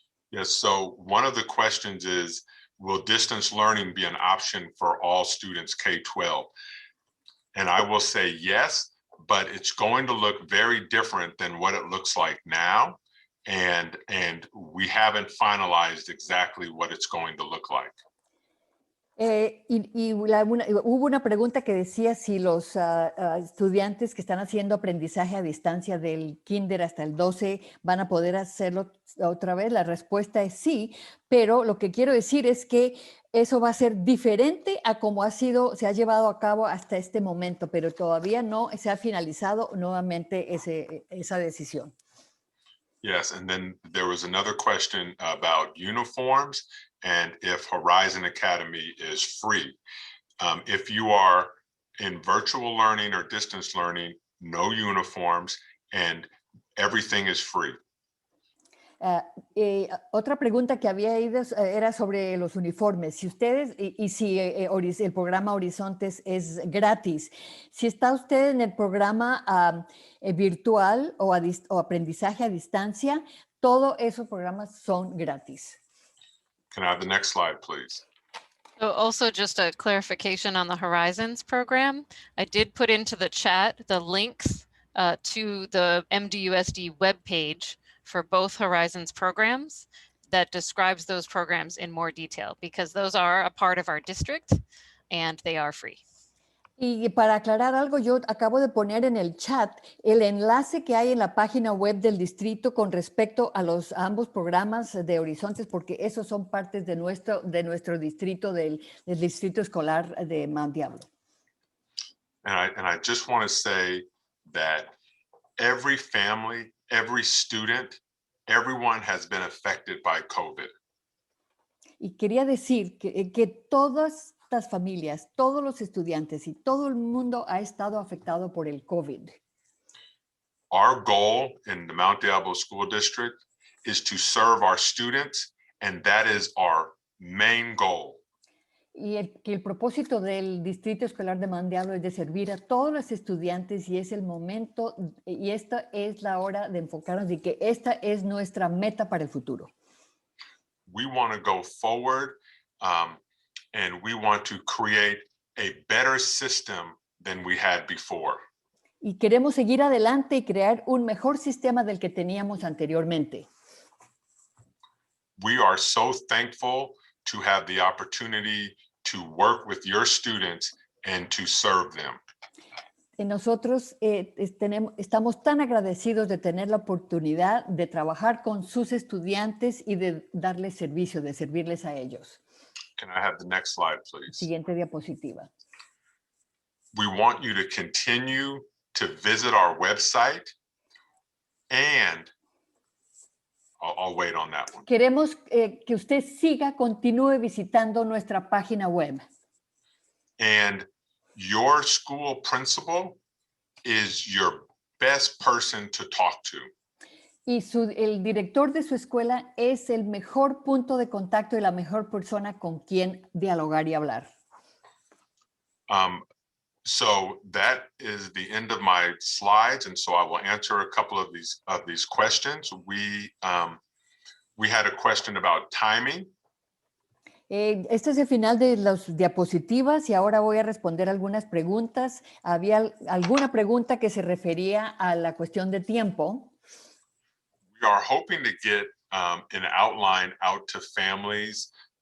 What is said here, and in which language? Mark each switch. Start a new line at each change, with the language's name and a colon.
English: Yes, so one of the questions is, will distance learning be an option for all students K-12? And I will say yes, but it's going to look very different than what it looks like now. And we haven't finalized exactly what it's going to look like.
Spanish: Hubo una pregunta que decía si los estudiantes que están haciendo aprendizaje a distancia del kinder hasta el 12 van a poder hacerlo otra vez. La respuesta es sí, pero lo que quiero decir es que eso va a ser diferente a como se ha llevado a cabo hasta este momento, pero todavía no se ha finalizado nuevamente esa decisión.
English: Yes, and then there was another question about uniforms and if Horizon Academy is free. If you are in virtual learning or distance learning, no uniforms and everything is free.
Spanish: Otra pregunta que había ido era sobre los uniformes. Si ustedes, y si el programa Horizontes es gratis, si está usted en el programa virtual o aprendizaje a distancia, todos esos programas son gratis.
English: Can I have the next slide, please? So also just a clarification on the Horizons program. I did put into the chat the links to the MDUSD webpage for both Horizons programs that describes those programs in more detail, because those are a part of our district and they are free.
Spanish: Y para aclarar algo, yo acabo de poner en el chat el enlace que hay en la página web del distrito con respecto a ambos programas de Horizontes, porque esos son partes de nuestro distrito, del distrito escolar de Mount Diablo.
English: And I just want to say that every family, every student, everyone has been affected by COVID.
Spanish: Y quería decir que todas las familias, todos los estudiantes y todo el mundo ha estado afectado por el COVID.
English: Our goal in the Mount Diablo School District is to serve our students, and that is our main goal.
Spanish: Y que el propósito del Distrito Escolar de Mount Diablo es de servir a todos los estudiantes, y es el momento, y esta es la hora de enfocarnos y que esta es nuestra meta para el futuro.
English: We want to go forward and we want to create a better system than we had before.
Spanish: Y queremos seguir adelante y crear un mejor sistema del que teníamos anteriormente.
English: We are so thankful to have the opportunity to work with your students and to serve them.
Spanish: Nosotros estamos tan agradecidos de tener la oportunidad de trabajar con sus estudiantes y de darles servicio, de servirles a ellos.
English: Can I have the next slide, please?
Spanish: Siguiente diapositiva.
English: We want you to continue to visit our website, and I'll wait on that one.
Spanish: Queremos que usted continúe visitando nuestra página web.
English: And your school principal is your best person to talk to.
Spanish: Y el director de su escuela es el mejor punto de contacto y la mejor persona con quien dialogar y hablar.
English: So that is the end of my slides, and so I will answer a couple of these questions. We had a question about timing.
Spanish: Este es el final de las diapositivas y ahora voy a responder algunas preguntas. Había alguna pregunta que se refería a la cuestión de tiempo.
English: We are hoping to get an outline out to families